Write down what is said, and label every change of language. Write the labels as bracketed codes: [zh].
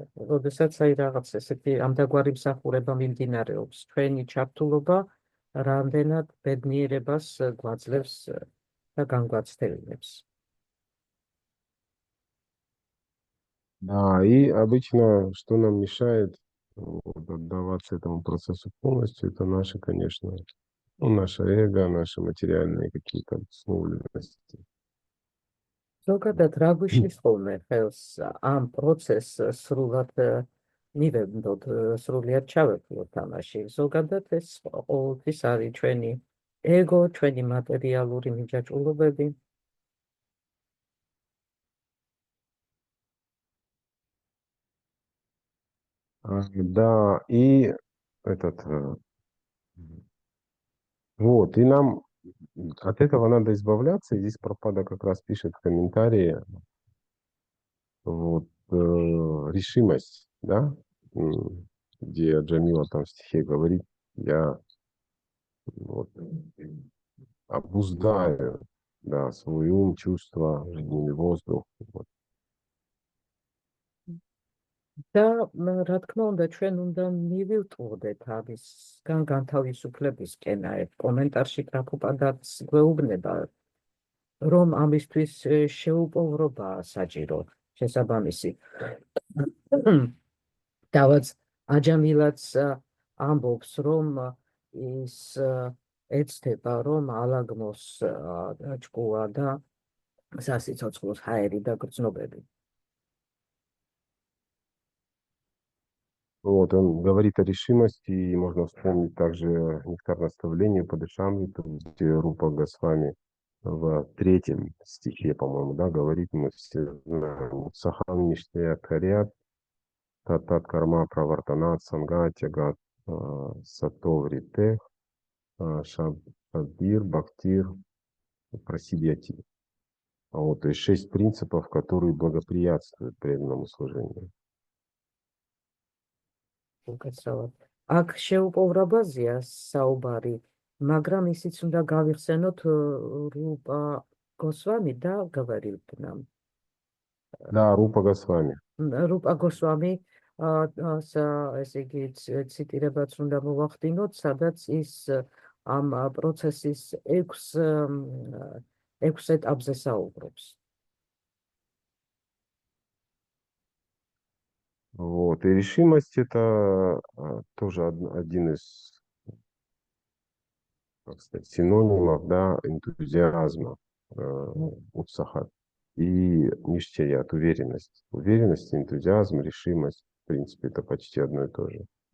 [ka] როდესაც რაღაც ესეთი ამდაგვარი მსახურება მიმდინარეობს, ჩვენი ჩართულობა რამდენად ბედნიერებას გვაძლევს და განგვაცდევინებს. [ru] Да, и обычно, что нам мешает вот, отдаваться этому процессу полностью, это наши, конечно, ну, наше эго, наши материальные какие-то обусловленности. [ka] ზოგადად რა გვიშლის ხოლმე ხელს ამ პროცესს სრულად მივედოთ, სრულიად ჩავეფლოთ თამაში. ზოგადად ეს ყოველთვის არის ჩვენი ego, ჩვენი მატერიალური მიჯაჭვულობები. [ru] Да, и вот, и нам от этого надо избавляться. И здесь Прабхупада как раз пишет в комментарии, вот, решимость, да, где Джамила там в стихе говорит, я вот, обуздаю, да, свой ум, чувства, жизненный воздух. Вот. [ka] და რა თქმა უნდა, ჩვენ უნდა მივივტყოდეთ ამისგან განთავისუფლებისკენ. კომენტარში პრაბჰუპადაც გვეუბნება, რომ ამისთვის შეუპოვრობაა საჭირო შესაბამისი. დავაც აჯამილაც ამბობს, რომ ის ეცდება, რომ ალაგმოს ჭკუა და სასიცოცხლოს ჰაერი და გრძნობები. [ru] Вот, он говорит о решимости, и можно вспомнить также нектар наставления Падышамрита, где Рупа Госвами в 3 стихе, по-моему, да, говорит, мы все знаем, [sa] Сахан Ништея Карят, Татат Карма Правартанат, Санга, Тягат, Сатоври Тех, Шабир, Бхактир, Прасидьяти. [ru] Вот, то есть 6 принципов, которые благоприятствуют преданному служению. [ka] უკაცრავად. აქ შეუპოვრობაზეა საუბარი, მაგრამ ისიც უნდა გავიხსენოთ რუპა გოსვამი და გავარილთ [ru] нам. Да, Рупа Госвами. [ka] რუპა გოსვამი ესე იგი ციტირებაც უნდა მოვახდინოთ, სადაც ის ამ პროცესის 6 ეტაპზე საუბრობს. [ru] Вот. И решимость это тоже один из как сказать, синонимов, да, энтузиазма, утсахат. И ништият, уверенность. Уверенность, энтузиазм, решимость, в принципе, это почти одно и то же.